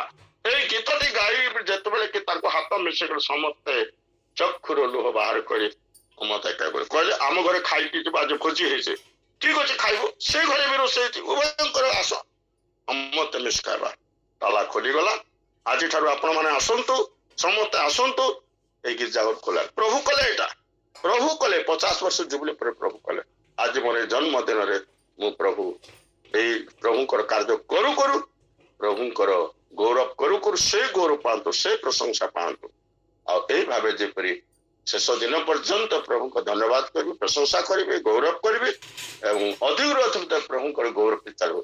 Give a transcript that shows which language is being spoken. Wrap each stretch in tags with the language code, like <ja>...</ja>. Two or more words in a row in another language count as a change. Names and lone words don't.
<or>ଏଇ ଗୀତଟି ଗାଇ ଯେତେବେଳେ କି ତାଙ୍କୁ ହାତ ମିଶେଇକି ସମସ୍ତେ ଚକ୍ଷୁର ଲୁହ ବାହାର କରି ମତେ କହିଲେ ଆମ ଘରେ ଖାଇକି ଯିବା, ଆଜି ଭୋଜି ହେଇଛି। ଠିକ ଅଛି ଖାଇବୁ, ସେ ଘରେ ବି ରୋଷେଇ ହେଇଛି, ଉଭୟଙ୍କର ଆସ ସମସ୍ତେ ମିଶ ଖାଇବା। ତାଲା ଖୋଲିଗଲା। ଆଜିଠାରୁ ଆପଣ ମାନେ ଆସନ୍ତୁ, ସମସ୍ତେ ଆସନ୍ତୁ। ଏଇ ଗିର୍ଜାଘର ଖୋଲା ପ୍ରଭୁ କଲେ। ଏଟା ପ୍ରଭୁ କଲେ 50 ବର୍ଷ ଜୁବଲି ପରେ ପ୍ରଭୁ କଲେ। ଆଜି ମୋର ଜନ୍ମଦିନରେ ମୁଁ ପ୍ରଭୁ ଏଇ ପ୍ରଭୁଙ୍କର କାର୍ଯ୍ୟ କରୁ କରୁ ପ୍ରଭୁଙ୍କର ଗୌରବ କରୁ କରୁ ସେ ଗୌରବ ପାଆନ୍ତୁ, ସେ ପ୍ରଶଂସା ପାଆନ୍ତୁ। ଆଉ ଏଇ ଭାବେ ଯେପରି ଶେଷ ଦିନ ପର୍ଯ୍ୟନ୍ତ ପ୍ରଭୁଙ୍କ ଧନ୍ୟବାଦ କରିବି, ପ୍ରଶଂସା କରିବି, ଗୌରବ କରିବି ଏବଂ ଅଧିକରୁ ଅଧିକ ପ୍ରଭୁଙ୍କର ଗୌରବ ଚାଲିବ।</or>